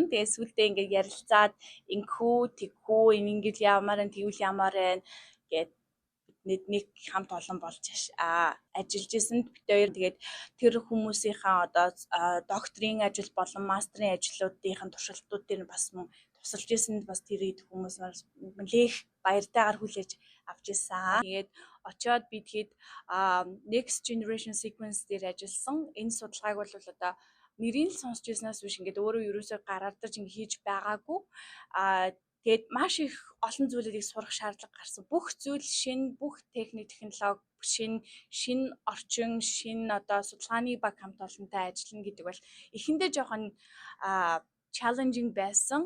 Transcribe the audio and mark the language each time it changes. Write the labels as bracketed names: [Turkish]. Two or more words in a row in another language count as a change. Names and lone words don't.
[Mongolian] Тэгээ сүүлдээ ингээд ярилцаад ингэхүү тэгхүү ингэж яамаар нь тэгвэл яамаар байна гэд нэг хамт олон болж ажиллаж исэн. Бид хоёр тэгээд тэр хүмүүсийнхаа одоо докторийн ажил болон мастрын ажлуудын туршилтууд дээр бас мөн тусалж ирсэнд бас тэр хүмүүс нэлээх баяртайгаар хүлээж авч ирсэн. Тэгээд очиод би тэгэхэд [English] next generation sequence [Mongolian] дээр ажилласан. Энэ судалгааг бол одоо нэрийг л сонсч ирснээс биш ингээд өөрөө ерөөсөө гараардарч ингээд хийж байгаагүй. Тэгээд маш их олон зүйлүүдийг сурах шаардлага гарсан. Бүх зүйл шинэ, бүх техник, технологи, шинэ орчин, шинэ одоо судалгааны баг хамт олонтой ажиллана гэдэг бол эхэндээ жоохон challenging байсан.